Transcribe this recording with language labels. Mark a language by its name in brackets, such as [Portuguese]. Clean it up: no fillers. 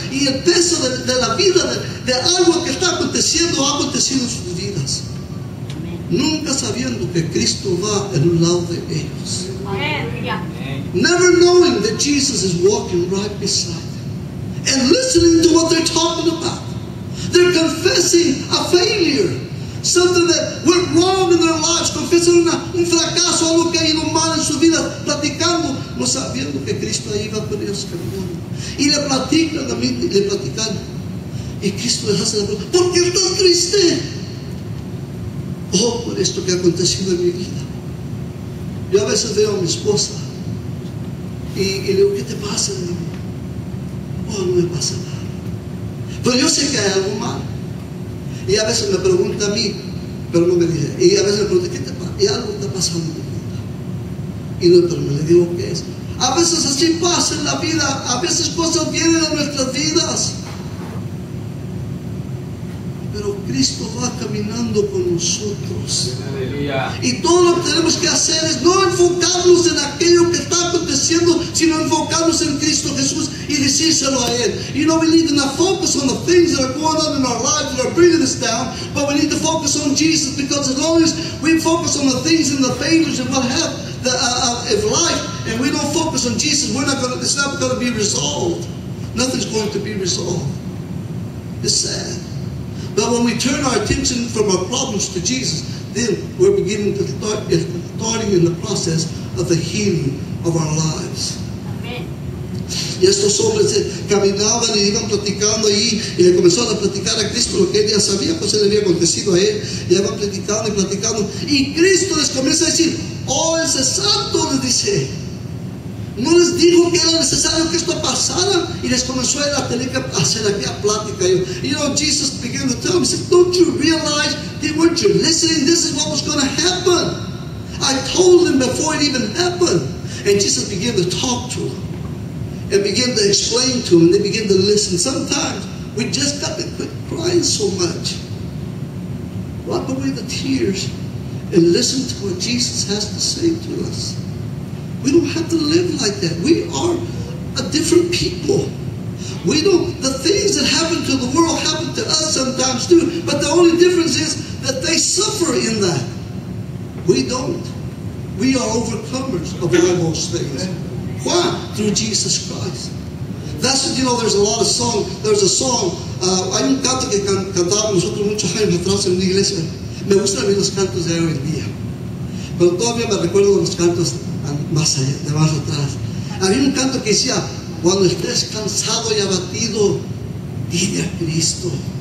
[Spanish] Y el peso de la vida, de algo que está aconteciendo, ha acontecido en sus vidas. Nunca sabiendo que Cristo va en un lado de ellos. [English] Never knowing that Jesus is walking right beside them. And listening to what they're talking about. They're confessing a failure. Something that went wrong in their lives. [Spanish] Confiesan un fracaso, algo que ha ido mal en su vida. Platicando, no sabiendo que Cristo ahí va con ellos caminando. Y le platican a mí, le platican. Y Cristo les hace la pregunta: ¿por qué estás triste? Oh, por esto que ha acontecido en mi vida. Yo a veces veo a mi esposa y le digo: ¿qué te pasa? Le digo: oh, no me pasa nada. Pero yo sé que hay algo mal. Y a veces me pregunta a mí, pero no me dice. Y a veces me pregunta: ¿qué te pasa? Y algo está pasando en mi vida. Y no, pero me le digo: ¿qué es? A veces así pasa en la vida. A veces cosas vienen a nuestras vidas. Pero Cristo va caminando con nosotros. Aleluya. Y todo lo que tenemos que hacer es no enfocarnos en aquello que está aconteciendo, sino enfocarnos en Cristo Jesús y decírselo a Él. [English] You know, we need to not focus on the things that are going on in our lives that are bringing us down, but we need to focus on Jesus, because as long as we focus on the things and the failures and what have of life, and we don't focus on Jesus, it's not going to be resolved. Nothing's going to be resolved. It's sad. But when we turn our attention from our problems to Jesus, then we're beginning to starting in the process of the healing of our lives. Amen. [Spanish] Y estos hombres caminaban y iban platicando ahí, y le comenzaron a platicar a Cristo lo que él ya sabía, pues le había acontecido a él. Y iban platicando y platicando, y Cristo les comienza a decir: oh, ese santo, les dice, no les dijo que era necesario que esto pasara. Y les comenzó a tener que hacer aquella plática. [English] You know, Jesus began to tell them, he said: don't you realize that weren't you listening? This is what was going to happen. I told them before it even happened. And Jesus began to talk to them and began to explain to them. They began to listen. Sometimes we just got to quit crying so much. Wipe away the tears and listen to what Jesus has to say to us. We don't have to live like that. We are a different people. We don't, the things that happen to the world happen to us sometimes too, but the only difference is that they suffer in that. We don't. We are overcomers of all those things. Why? Through Jesus Christ. That's what, you know, there's a lot of song. There's a song, [Spanish] hay un canto que cantábamos nosotros muchos años atrás en una iglesia. Me gustan a mí los cantos de hoy en día, pero todavía me recuerdo de los cantos más allá, de más atrás. Había un canto que decía: cuando estés cansado y abatido, dile a Cristo.